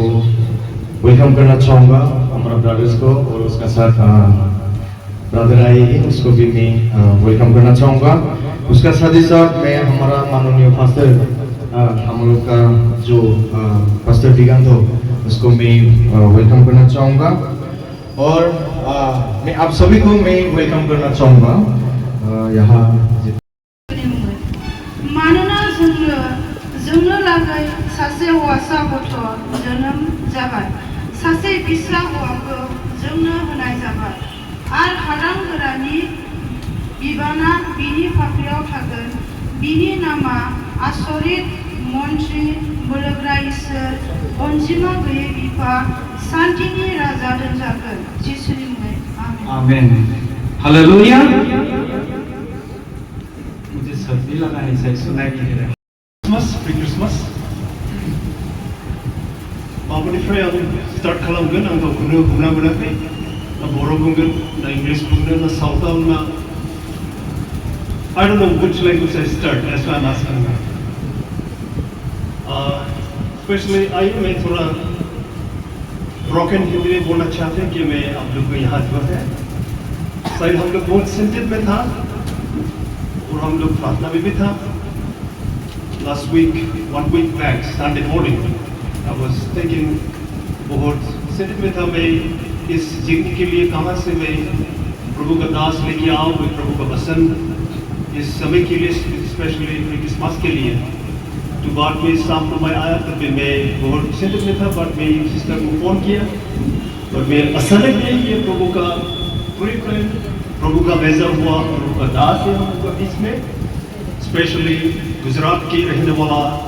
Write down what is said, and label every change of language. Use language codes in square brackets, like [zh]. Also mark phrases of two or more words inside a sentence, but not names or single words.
[hi] वेलकम करना चाहूंगा हमारा ब्रदर्स को और उसका साथ ब्रदर आए हैं उसको भी मैं वेलकम करना चाहूंगा उसका साथ ही साथ मैं हमारा माननीय पास्टर हम लोग का जो पास्टर दिगंतो उसको मैं वेलकम करना चाहूंगा और मैं आप सभी को मैं वेलकम करना चाहूंगा यहाँ [brx] जोंनो लागै सासे हौवासा गथ' जोनोम जाबाय सासे बिस्रा हौवाखौ जोंनो होनाय जाबाय आर हारां गोरानि बिबाना बिनि फाफ्लियाव थागोन बिनि नामा आसरित मन्त्रि बोलोग्रा इसोर अनजिमा गैयै बिफा शान्तिनि राजा दोनजागोन जिसुनि मुङै [hi] आमेन हालेलुया मुझे सर्दी लगा है सही सुनाई नहीं दे रहा [en] Free Christmas. [brx] माबानिफ्राय आं स्टार्ट खालामगोन आं गावखौनो हमना मोनाखै ना बर' बुंगोन ना इंलिश बुंगोन ना सावथाल ना [en] I don't know which language I start. That's why I'm asking. [hi] Especially मैं थोड़ा broken हिंदी में बोलना चाहते हैं कि मैं आप लोग को यहाँ जो है शायद हम लोग बहुत चिंतित में था और हम लोग प्रार्थना में भी था [en] Last week, 1 week back, Sunday morning, I was thinking [hi] बहुत चिंतित में था मैं इस जिंदगी के लिए कहाँ से मैं प्रभु का दास लेके आऊँ मैं प्रभु का वचन इस समय के लिए स्पेशली क्रिसमस के लिए तो बाद में शाम को मैं आया तब मैं बहुत चिंतित में था बट मैं सिस्टर को फ़ोन किया और मैं अचानक में ये प्रभु का पूरी प्रभु का भेजा हुआ प्रभु का दास है हम लोग बीच में स्पेशली गुजरात के रहने वाला